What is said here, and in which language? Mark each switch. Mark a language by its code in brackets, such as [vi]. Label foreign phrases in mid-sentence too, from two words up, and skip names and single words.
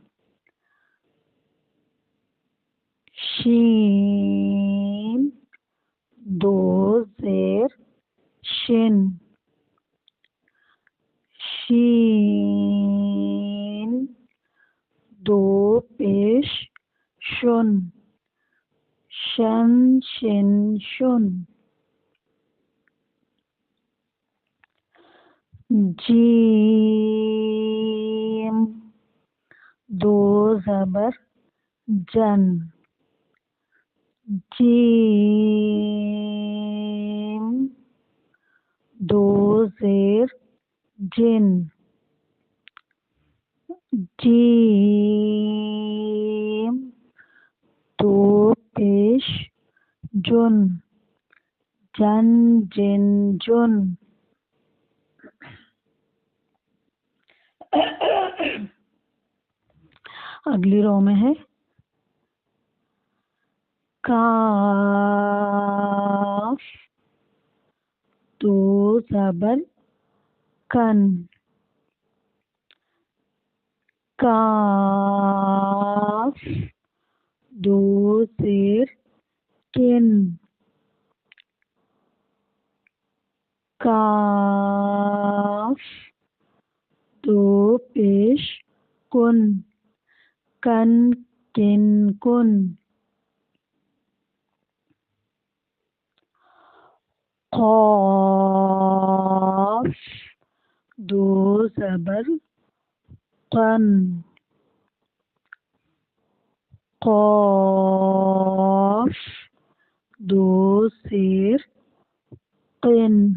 [ur] شین دو زیر شن شین دو پیش شن شن شن شن. جیم دو زبر جن جیم دو زیر جن جیم دو پیش جن جن جن جن. اگلی رو میں ہے کاف دو زبر کن کاف دو زیر کن کاف دو پیش کن کن کن کن. قاف دو زبر قن قاف دو زیر قن